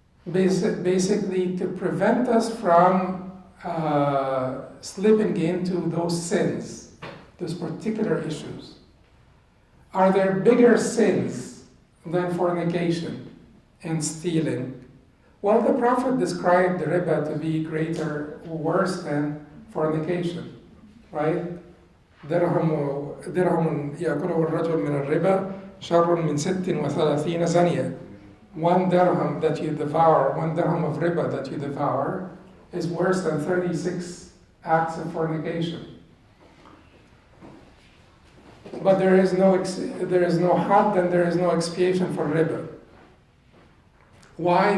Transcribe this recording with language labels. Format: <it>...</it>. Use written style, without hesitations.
<en>Basically to prevent us from slipping into those sins, those particular issues. Are there bigger sins than fornication and stealing? Well, the Prophet described the riba to be greater or worse than fornication, right?</en> <ar>درهم يأكله الرجل من الربا شر من 36 زانية.</ar> <en>1 dirham that you devour, 1 dirham of riba that you devour, is worse than 36 acts of fornication. But there is no had and there is no expiation for riba. Why?</en>